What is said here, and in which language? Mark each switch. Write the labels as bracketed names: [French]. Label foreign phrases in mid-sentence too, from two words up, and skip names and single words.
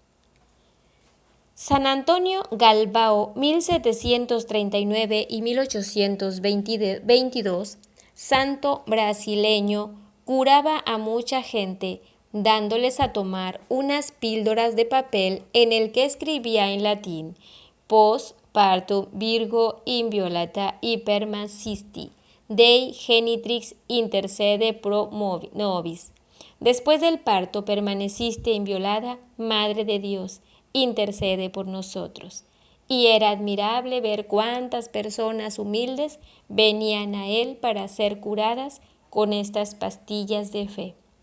[Spanish] San Antonio Galbao, 1739 y 1822, santo brasileño, curaba a mucha gente, dándoles a tomar unas píldoras de papel en el que escribía en latín: [Latin] Post partum Virgo inviolata hypermancisti, Dei genitrix intercede pro nobis. [Spanish] Después del parto permaneciste inviolada, Madre de Dios, intercede por nosotros. Y era admirable ver cuántas personas humildes venían a él para ser curadas con estas pastillas de fe.